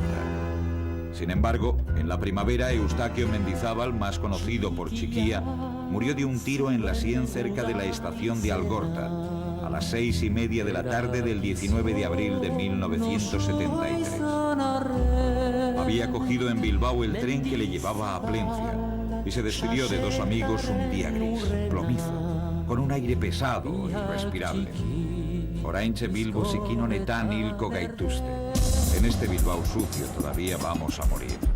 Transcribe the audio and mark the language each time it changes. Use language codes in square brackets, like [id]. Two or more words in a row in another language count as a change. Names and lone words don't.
[es] Sin embargo, en la primavera, Eustaquio Mendizábal, más conocido por Chiquía, murió de un tiro en la sien cerca de la estación de Algorta, a las 6:30 de la tarde del 19 de abril de 1973. Había cogido en Bilbao el tren que le llevaba a Plencia y se despidió de dos amigos un día gris, plomizo, con un aire pesado e irrespirable. [eu] Oraintxe Bilbo zikin honetan hilko gaituzte. [es] En este Bilbao sucio todavía vamos a morir.